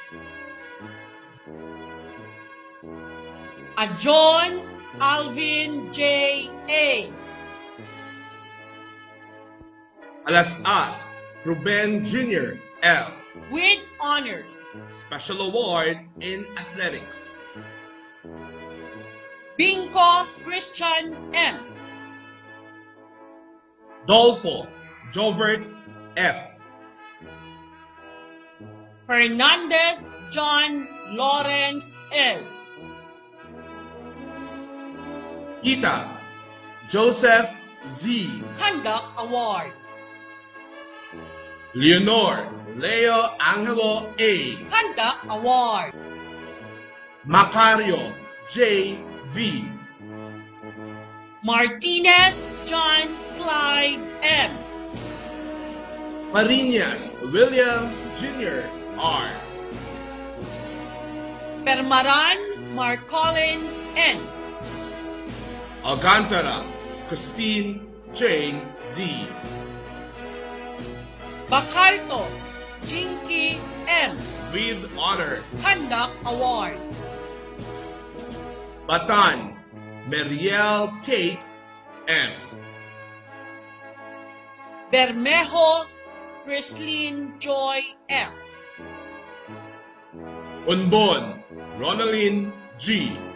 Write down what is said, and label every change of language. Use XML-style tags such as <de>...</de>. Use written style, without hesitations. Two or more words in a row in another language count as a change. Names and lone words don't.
<en>John Alvin J. A. Alas-as, Ruben Jr. L. With honors. Special award in athletics. Binko Christian M. Dolfo Jovert F. Fernandez John Lawrence L. Ita Joseph Z. Conduct Award. Leonor Leo Angelo A. Conduct Award. Macario J. V. Martinez John Clyde M. Marinas William Jr. R. Permaran Marcolin N. Alcantara Christine Jane D. Bacaltos Jinky M. With honors. Conduct Award. Batan Meriel Kate M. Bermejo Chrislyn Joy F. Unbon Ronaldine G.</en>